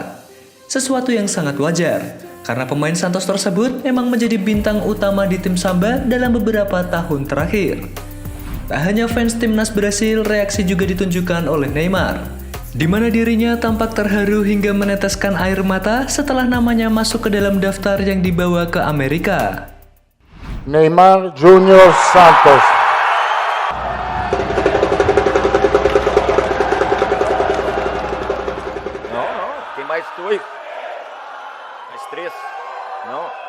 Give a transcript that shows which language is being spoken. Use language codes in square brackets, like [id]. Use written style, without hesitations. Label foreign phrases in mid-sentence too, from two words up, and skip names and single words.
[id] Sesuatu yang sangat wajar, karena pemain Santos tersebut memang menjadi bintang utama di tim Samba dalam beberapa tahun terakhir. Tak hanya fans timnas Brasil, reaksi juga ditunjukkan oleh Neymar, di mana dirinya tampak terharu hingga meneteskan air mata setelah namanya masuk ke dalam daftar yang dibawa ke Amerika. Neymar Junior Santos. [pt] No, tem mais dois. Mais três. Não.